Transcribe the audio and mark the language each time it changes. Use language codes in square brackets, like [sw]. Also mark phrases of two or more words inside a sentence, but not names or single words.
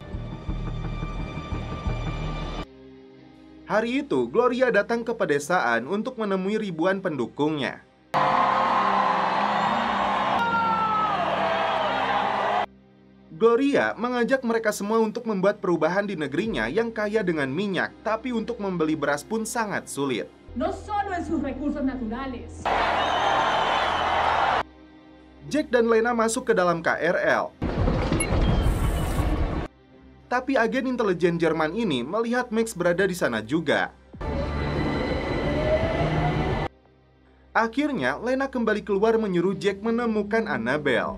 [id] Hari itu, Gloria datang ke pedesaan untuk menemui ribuan pendukungnya. Gloria mengajak mereka semua untuk membuat perubahan di negerinya yang kaya dengan minyak, tapi untuk membeli beras pun sangat sulit. [es] No solo en sus recursos naturales. [id] Jack dan Lena masuk ke dalam KRL. Tapi agen intelijen Jerman ini melihat Max berada di sana juga. Akhirnya, Lena kembali keluar menyuruh Jack menemukan Annabelle.